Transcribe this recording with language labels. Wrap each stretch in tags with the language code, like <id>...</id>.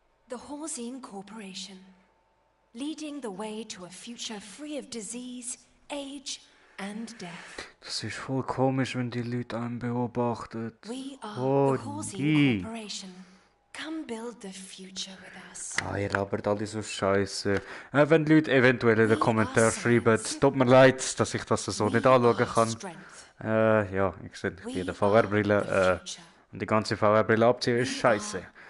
<en>The Horzine Corporation, leading the way to a future free of disease, age and death.</en> <de>Das ist voll komisch, wenn die Leute einen beobachtet.</de> <en>We are Oh, the Horzine die. Corporation. Come build the future with us.</en> <de>Ah, ihr labert alle so Scheiße. Wenn die Leute eventuell in den Kommentaren schreiben, es tut mir leid, dass ich das so nicht anschauen kann. Ja, ich sehe die VR-Brille. Und die ganze VR-Brille abziehen ist scheiße.</de>